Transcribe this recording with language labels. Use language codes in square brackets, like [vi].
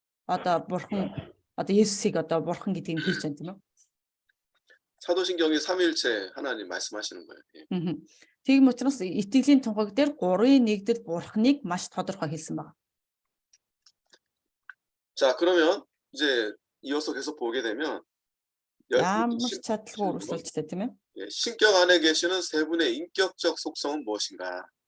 [mn] Одоо бурхан одоо Есүсийг одоо бурхан гэдгийг хэлж байна тийм үү? [ko] 사도신경이 삼위일체 하나님 말씀하시는 거예요. 예. [mn] Тийм учраас итгэлийн тунхаг дээр 3-1-д бурханыг маш тодорхой хэлсэн байна. [ko] 자, 그러면 이제 이어서 계속 보게 되면 [mn] ямар чадлагүй өргөжлөлттэй тийм ээ. [ko] 신격 안에 계시는 세 분의 인격적 속성은 무엇인가?